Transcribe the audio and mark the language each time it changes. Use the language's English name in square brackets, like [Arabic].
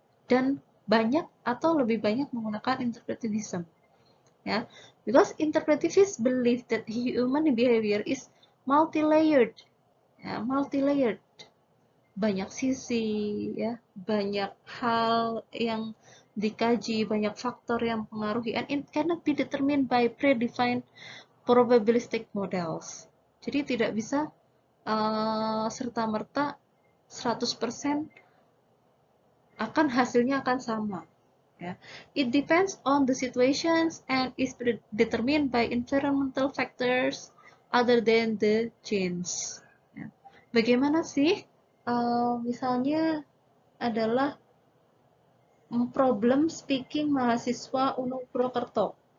[Indonesian] Dan banyak atau lebih banyak menggunakan interpretivism, ya. [English] Because interpretivists believe that human behavior is multi-layered, ya, multi-layered. [Indonesian] Banyak sisi, ya, banyak hal yang dikaji, banyak faktor yang mempengaruhi, [English] and it cannot be determined by predefined probabilistic models. [Indonesian] Jadi tidak bisa serta-merta 100% hasilnya akan sama. Ya. [English] It depends on the situations and is determined by environmental factors other than the genes. [Indonesian] Ya. Bagaimana sih? Misalnya adalah problem speaking mahasiswa UNU Purwokerto.